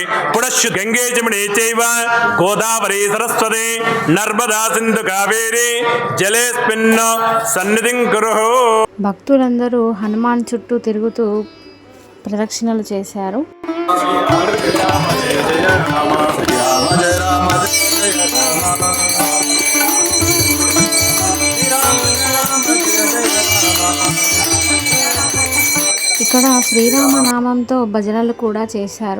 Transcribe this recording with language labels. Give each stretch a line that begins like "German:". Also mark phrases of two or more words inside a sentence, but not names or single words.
Sanskrit: पुनश्च गंगे जमुने चैव गोदावरी सरस्वती नर्मदा सिंधु कावेरी जलेस्मिन् सन्निधिं कुरुः.
Telugu: భక్తులందరూ హనుమాన్ చుట్టూ తిరుగుతూ ప్రదక్షిణలు చేశారు. ఇక్కడ శ్రీరామనామంతో భజనలు కూడా చేశారు.